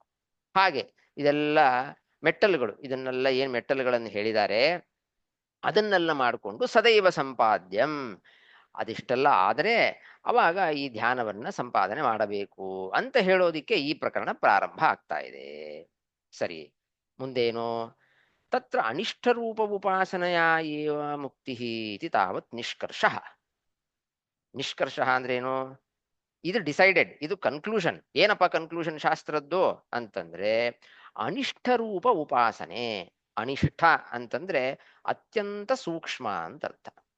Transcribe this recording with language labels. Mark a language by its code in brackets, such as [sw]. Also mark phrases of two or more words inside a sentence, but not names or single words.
[kn] ಹಾಗೆ ಇದೆಲ್ಲ ಮೆಟ್ಟಲುಗಳು. ಇದನ್ನೆಲ್ಲ ಏನ್ ಮೆಟ್ಟಲುಗಳನ್ನು ಹೇಳಿದ್ದಾರೆ ಅದನ್ನೆಲ್ಲ ಮಾಡಿಕೊಂಡು [sa] ಸದೈವ ಸಂಪಾದ್ಯಂ, [kn] ಅದಿಷ್ಟೆಲ್ಲ ಆದರೆ ಅವಾಗ ಈ ಧ್ಯಾನವನ್ನ ಸಂಪಾದನೆ ಮಾಡಬೇಕು ಅಂತ ಹೇಳೋದಿಕ್ಕೆ ಈ ಪ್ರಕರಣ ಪ್ರಾರಂಭ ಆಗ್ತಾ ಇದೆ. ಸರಿ, ಮುಂದೇನು? [sa] ತತ್ರ ಅನಿಷ್ಠರೂಪ ಉಪಾಸನೆಯ ಏವ ಮುಕ್ತಿ ಇತಿ ತಾವತ್ ನಿಷ್ಕರ್ಷ. [kn] ನಿಷ್ಕರ್ಷ ಅಂದ್ರೇನು? ಇದು ಡಿಸೈಡೆಡ್, ಇದು ಕನ್ಕ್ಲೂಷನ್. ಏನಪ್ಪ ಕನ್ಕ್ಲೂಷನ್ ಶಾಸ್ತ್ರದ್ದು ಅಂತಂದ್ರೆ, ಅನಿಷ್ಠರೂಪ ಉಪಾಸನೆ. ಅನಿಷ್ಠ ಅಂತಂದ್ರೆ ಅತ್ಯಂತ ಸೂಕ್ಷ್ಮ ಅಂತ ಅರ್ಥ.